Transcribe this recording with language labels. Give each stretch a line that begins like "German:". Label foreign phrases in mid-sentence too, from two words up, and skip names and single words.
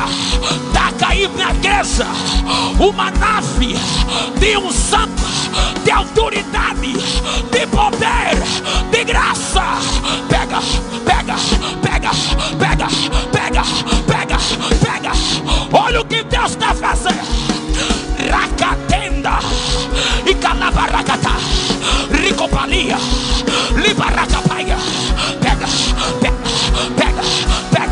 Portuguese: Está caindo na igreja uma nave de unção, de autoridade, de poder, de graça. Pega, pega, pega, pega, pega, pega, pega. Olha o que Deus está fazendo. Racatenda e calabaracata, ricopalia, libaracapaia. Pega, pega, pega, pega.